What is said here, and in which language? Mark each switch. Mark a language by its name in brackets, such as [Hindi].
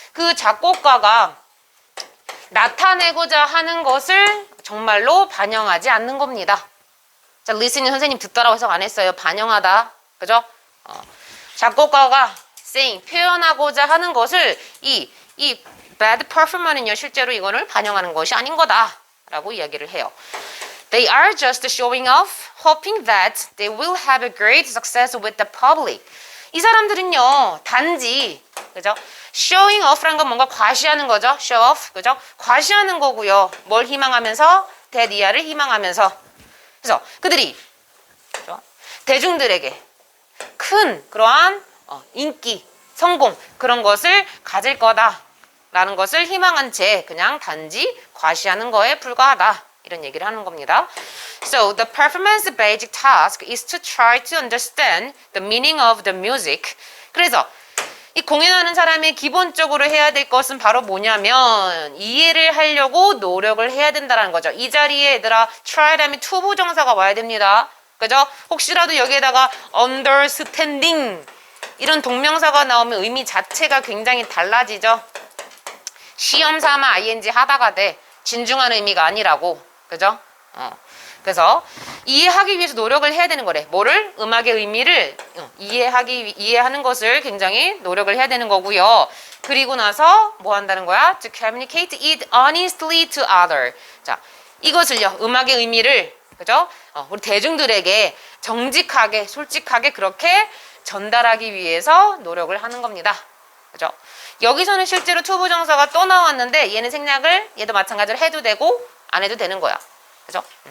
[Korean] 그 작곡가가 나타내고자 하는 것을 정말로 반영하지 않는 겁니다. 자, 리스닝 선생님 듣다라고 해석 안 했어요. 반영하다. 그죠? 작곡가가 saying, 표현하고자 하는 것을 이 bad performer는요, 실제로 이거를 반영하는 것이 아닌 거다. 라고 이야기를 해요. [English] They are just showing off, hoping that they will have a great success with the public. [Korean] 이 사람들은요, 단지, 그죠? showing off라는 건 뭔가 과시하는 거죠. show off, 그죠? 과시하는 거고요. 뭘 희망하면서? 대리아를 희망하면서. 그래서 그들이 그죠? 대중들에게 큰 그러한 인기, 성공 그런 것을 가질 거다라는 것을 희망한 채 그냥 단지 과시하는 거에 불과하다. 이런 얘기를 하는 겁니다. [English] So the performance-based task is to try to understand the meaning of the music. [Korean] 그래서 이 공연하는 사람이 기본적으로 해야 될 것은 바로 뭐냐면 이해를 하려고 노력을 해야 된다는 거죠. 이 자리에 얘들아 try 다음에 to 부정사가 와야 됩니다. 그죠? 혹시라도 여기에다가 understanding 이런 동명사가 나오면 의미 자체가 굉장히 달라지죠. 시험 삼아 ing 하다가 돼. 진중한 의미가 아니라고. 그죠? 그래서 이해하기 위해서 노력을 해야 되는 거래. 뭐를? 음악의 의미를 이해하는 것을 굉장히 노력을 해야 되는 거고요. 그리고 나서 뭐 한다는 거야? [English] To communicate it honestly to other. [Korean] 자, 이것을요. 음악의 의미를 그죠? 우리 대중들에게 정직하게, 솔직하게 그렇게 전달하기 위해서 노력을 하는 겁니다. 그죠? 여기서는 실제로 투부정사가 또 나왔는데 얘는 생략을 얘도 마찬가지로 해도 되고 안 해도 되는 거야. 그죠?